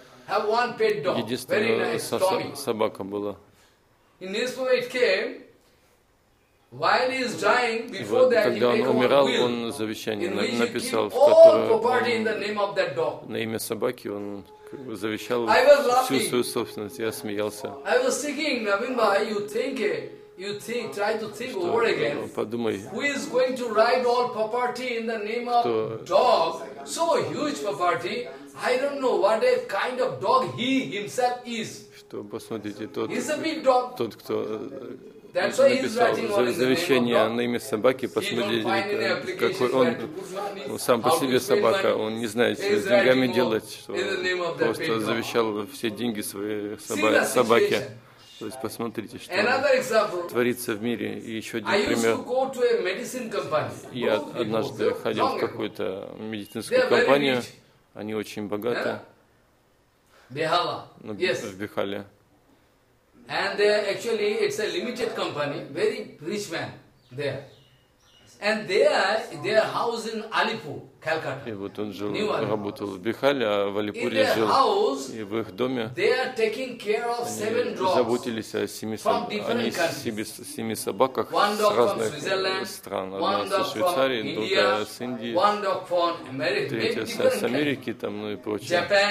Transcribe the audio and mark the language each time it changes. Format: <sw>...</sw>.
<ru>Единственная собака была.</ru> <en>In this way it came. While he is dying, before that,</en> <ru>когда он умирал, он завещание написал, на имя собаки он как бы завещал всю свою собственность. Я смеялся.</ru> <en>I was thinking, Navinba, you think, try to think</en> <ru>что,</ru> <en>over again.</en> <ru>Подумай,</ru> <en>who is going to write all property in the name of dog? So huge property. I don't know what a kind of dog he himself is.</en> <ru>Что посмотрите, тот,</ru> <en>he's a big dog.</en> <ru>Тот, кто он написал завещание на имя собаки, посмотрите, какой он сам по себе собака, он не знает, что с деньгами делать, что просто завещал все деньги своей собаке. То есть посмотрите, что творится в мире. И еще один пример. Я однажды ходил в какую-то медицинскую компанию, они очень богаты, в Бихале.</ru> <en>And they are actually, it's a limited company, very rich man there. And their house in Alipur, Calcutta.</en> <ru>И вот он жил, работал в Бихале, а в Алипуре жил. И в их доме они заботились о семи собаках с разных стран. Одна со Швейцарии, другая с Индии, третья с Америки там, ну и прочее.</ru>